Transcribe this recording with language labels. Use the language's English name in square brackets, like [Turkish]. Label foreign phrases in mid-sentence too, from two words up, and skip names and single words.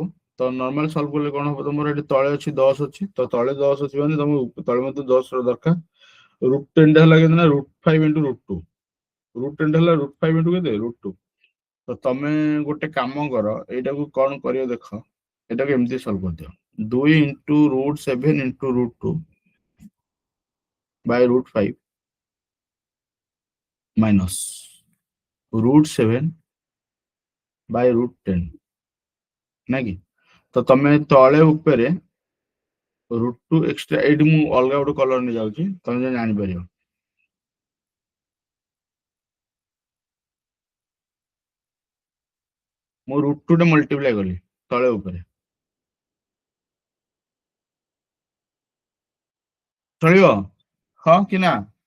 [Odia] ତ [English] normal solve [Odia] କଲେ କଣ ହବ, ତମର ଏଠି ତଳେ ଅଛି 10 ଅଛି, ତ ତଳେ 10 ଅଛି ମାନେ ତମ ତଳେ ମତେ 10 ର ଦରକାର। √10 ଟା ହେଲା କେତେ ନା √5 × √2। √10 ଟା ହେଲା √5 × କେତେ √2। ତ ତମେ ଗୋଟେ କାମ କର, ଏଇଟାକୁ କଣ କରିବ ଦେଖ, ଏଟାକୁ ଏମିତି ସଲ୍ଭ କରିଦିଅ। [English] 2 × √7 × √2 by √5 minus √7 by √10, [Odia] ନା କି? ତ ତମେ ତଳେ ଉପରେ √2 ଏକ୍ସଟ୍ରା, ଏଇଠି ମୁଁ ଅଲଗା ଗୋଟେ କଲର ନେଇ ଯାଉଛି, ତମେ ଯେମିତି ଜାଣିପାରିବ। ମୁଁ √2 ଟା ମଲ୍ଟିପ୍ଲାଏ କଲି ତଳେ ଉପରେ, ଚଳିବ ହଁ କି ନା?